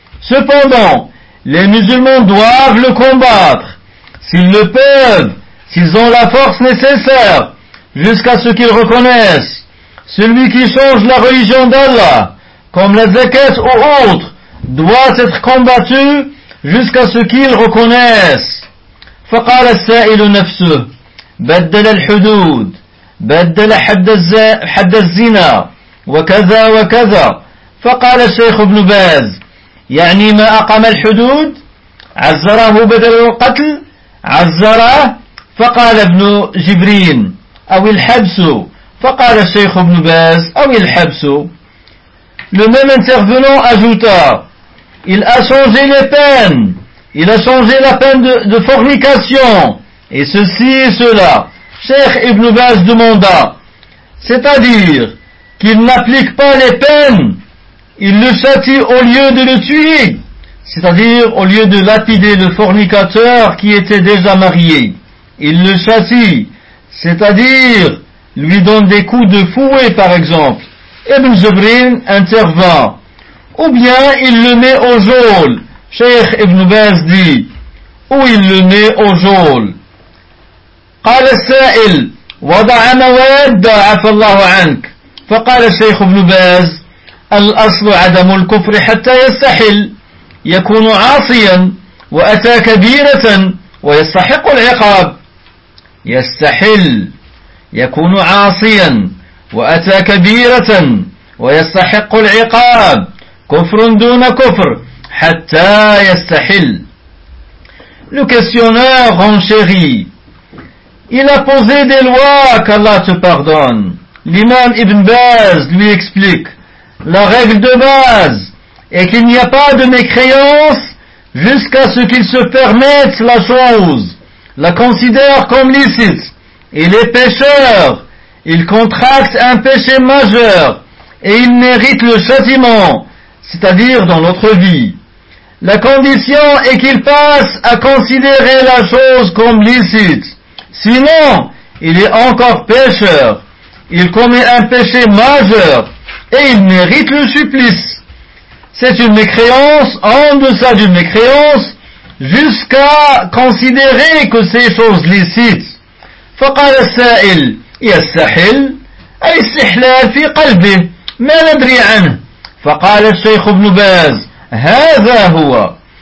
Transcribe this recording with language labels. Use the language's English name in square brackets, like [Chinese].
[French] Cependant, les musulmans doivent le combattre, s'ils le peuvent, s'ils ont la force nécessaire, jusqu'à ce qu'ils reconnaissent celui qui change la religion d'Allah, comme la zakat ou autre, doit être combattu jusqu'à ce qu'ils reconnaissent. [Arabic] فقال السائل نفسه بدل الحدود بدل حد الزنا وكذا وكذا. فقال الشيخ ابن باز يعني ما أقام الحدود عزره بدل القتل عزره. فقال ابن جبرين أو الحبس. فقال الشيخ ابن باز أو الحبس. [French] Le même intervenant ajouta, il a changé les peines, il a changé la peine de fornication, et ceci et cela. Cheikh Ibn Baz demanda, c'est-à-dire qu'il n'applique pas les peines, il le châtie au lieu de le tuer, c'est-à-dire au lieu de lapider le fornicateur qui était déjà marié. Il le châtie, c'est-à-dire lui donne des coups de fouet par exemple. Ibn Jibrin intervint, ou bien il le met au geôle. Cheikh Ibn Baz dit, ou il le met au geôle. [Arabic] قال السائل وضع مواد عفى الله عنك. فقال الشيخ ابن باز الأصل عدم الكفر حتى يستحل يكون عاصيا وأتى كبيرة ويستحق العقاب. يستحل يكون عاصيا وأتى كبيرة ويستحق العقاب كفر دون كفر حتى يستحل. [French] Le questionneur enchéri, il a posé des lois qu'Allah te pardonne. L'imam Ibn Baz lui explique, la règle de base est qu'il n'y a pas de mécréance jusqu'à ce qu'il se permette la chose, la considère comme licite. Il est pécheur, il contracte un péché majeur et il mérite le châtiment, c'est-à-dire dans notre vie. La condition est qu'il passe à considérer la chose comme licite. Sinon, il est encore pécheur, il commet un péché majeur et il mérite le supplice. C'est une mécréance en deçà d'une mécréance jusqu'à considérer que c'est chose licite. [Arabic] فقال السائل يستحل الاستحلال في قلبه ما ندري عنه. فقال الشيخ ابن باز هذا هو.